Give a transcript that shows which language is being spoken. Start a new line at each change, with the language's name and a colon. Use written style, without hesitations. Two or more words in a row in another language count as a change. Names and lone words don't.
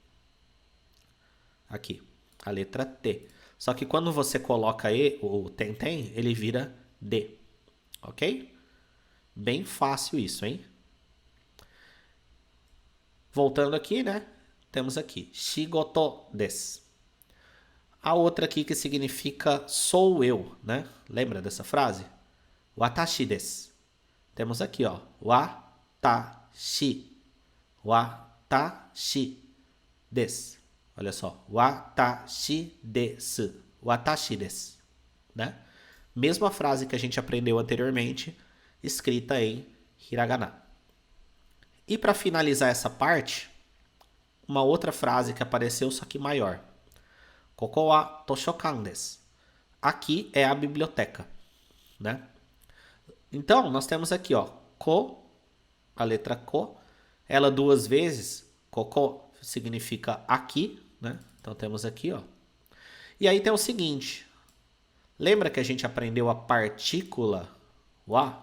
Portuguese: Aqui, a letra T. Só que quando você coloca o tem, ele vira D, ok? Bem fácil isso, hein? Voltando aqui, né? Temos aqui,
Japanese: 仕事です.
Portuguese: A outra aqui que significa sou eu, né? Lembra dessa frase?
Japanese: 私です.
Portuguese: Temos aqui, ó, watashi.
Japanese: 私です. Olha só, 私です. 私です,
Portuguese: né? Mesma frase que a gente aprendeu anteriormente, escrita em hiragana. E para finalizar essa parte, uma outra frase que apareceu, só que maior.
Japanese: ここは図書館です.
Portuguese: Aqui é a biblioteca, né? Então, nós temos aqui, ó, ko, a letra ko, ela duas vezes, koko significa aqui, né? Então temos aqui, ó. E aí tem o seguinte, lembra que a gente aprendeu a partícula wa?